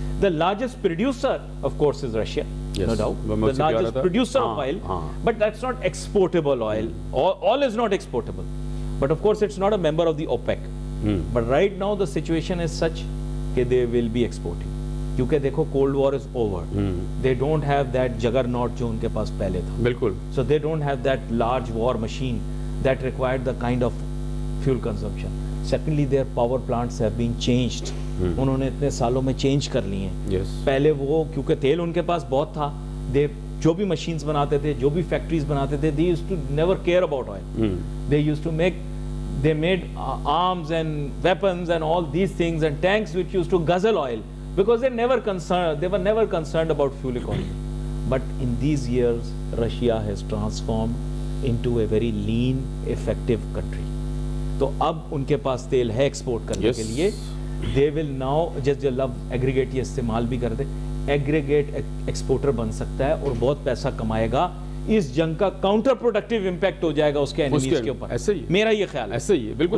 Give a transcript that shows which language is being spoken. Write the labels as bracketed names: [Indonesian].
[English] The largest producer, of course, is Russia, no doubt. The largest producer of oil, but that's not exportable oil. Oil is not exportable. But of course, it's not a member of the OPEC. But right now, the situation is such that they will be exporting. کیونکہ دیکھو Cold War is over. They don't have that juggernaut [Urdu] جو ان کے پاس پہلے تھا. بالکل. [English] So they don't have that large war machine that required the kind of fuel consumption. Secondly, their power plants have been changed. [Urdu] انہوں نے اتنے سالوں میں چینج کر لی ہیں. پہلے وہ کیونکہ تیل ان کے پاس بہت تھا, جو بھی مشینز بناتے تھے, جو بھی فیکٹریز بناتے تھے, [English] they used to never care about oil. They used to they made arms and weapons and all these things and tanks which used to guzzle oil because they were never concerned about fuel economy. But in these years, Russia has transformed into a very lean, effective country. [Urdu] تو اب ان کے پاس تیل ہے export کرنے کے لیے. [English] They will now just love aggregate [Urdu] یہ استعمال بھی کر دے, ایگریگیٹ ایکسپورٹر بن سکتا ہے اور بہت پیسہ کمائے گا. اس جنگ کا کاؤنٹر پروڈکٹیو امپیکٹ ہو جائے گا اس کے اینیمیز کے اوپر. میرا یہ خیال ہے ایسے ہی ہے, بالکل.